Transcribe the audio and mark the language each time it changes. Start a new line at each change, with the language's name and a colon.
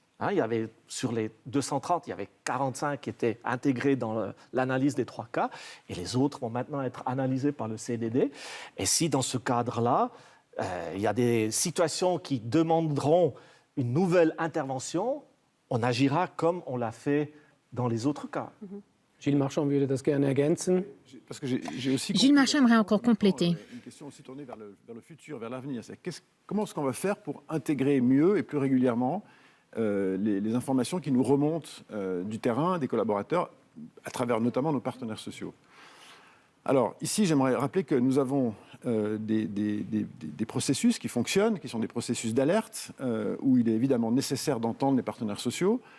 French: Il y avait, sur les 230, il y avait 45 qui étaient intégrés dans l'analyse des 3 cas, et les autres vont maintenant être analysés par le CDD. Et si, dans ce cadre-là, il y a des situations qui demanderont une nouvelle intervention, on agira comme on l'a fait dans les autres cas.
German: Gilles Marchand würde das gerne ergänzen.
French: Parce que j'ai aussi Gilles Marchand aimerait encore compléter. Une question aussi tournée vers le futur, vers l'avenir. Comment est-ce qu'on va faire pour intégrer mieux et plus régulièrement les informations qui nous remontent du terrain, des collaborateurs, à travers notamment nos partenaires sociaux? Alors, ici, j'aimerais rappeler que nous avons des processus qui fonctionnent, qui sont des processus d'alerte, où il est évidemment nécessaire d'entendre les partenaires sociaux.